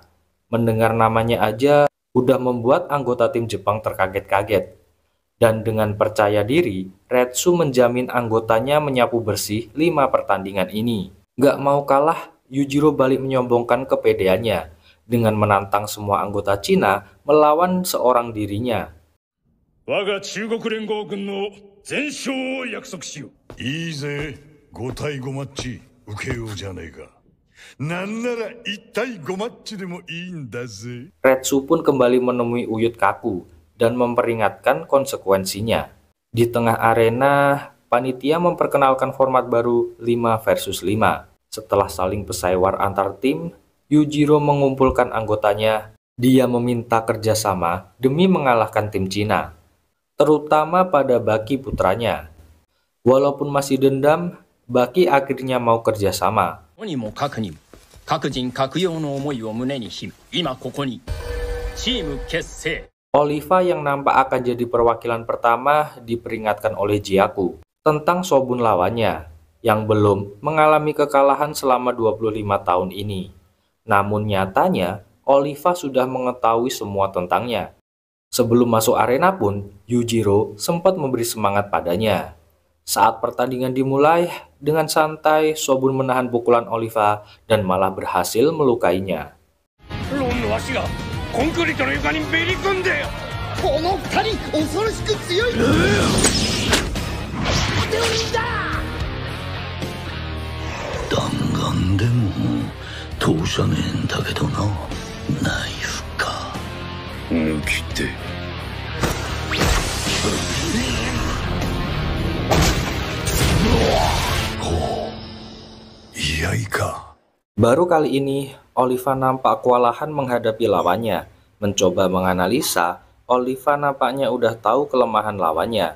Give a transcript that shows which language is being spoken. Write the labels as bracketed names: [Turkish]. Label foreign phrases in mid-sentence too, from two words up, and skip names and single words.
[Indonesian] Mendengar namanya aja udah membuat anggota tim Jepang terkaget-kaget. Dan dengan percaya diri, Retsu menjamin anggotanya menyapu bersih 5 pertandingan ini. Gak mau kalah, Yujiro balik menyombongkan kepedeannya dengan menantang semua anggota Cina melawan seorang dirinya. [Japanese] 我が中国連合軍の全勝を約束しよう。いいぜ、5対5マッチ受けようじゃねえか。なんなら1対5マッチでもいいんだぜ。 [Indonesian] Retsu pun kembali menemui Uyut Kaku dan memperingatkan konsekuensinya. Di tengah arena, panitia memperkenalkan format baru 5 versus 5. Setelah saling pesaiwar antar tim, Yujiro mengumpulkan anggotanya. Dia meminta kerjasama demi mengalahkan tim Cina, terutama pada Baki putranya. Walaupun masih dendam, Baki akhirnya mau kerjasama. [Japanese] とにもかくにも各人各用の思いを胸に秘め今ここにチーム結成 [Indonesian] Oliva yang nampak akan jadi perwakilan pertama diperingatkan oleh Jiaku tentang Shobun lawannya yang belum mengalami kekalahan selama 25 tahun ini. Namun nyatanya Oliva sudah mengetahui semua tentangnya. Sebelum masuk arena pun Yujiro sempat memberi semangat padanya. Saat pertandingan dimulai, dengan santai Shobun menahan pukulan Oliva dan malah berhasil melukainya. [Japanese] ロンの足がコンクリートの床にめり込んでこの二人恐ろしく強い弾丸でも通さねえんだけどな。ナイフか。抜き手。 iya ika. [Indonesian] Baru kali ini, Oliva nampak kewalahan menghadapi lawannya. Mencoba menganalisa, Oliva nampaknya udah tahu kelemahan lawannya.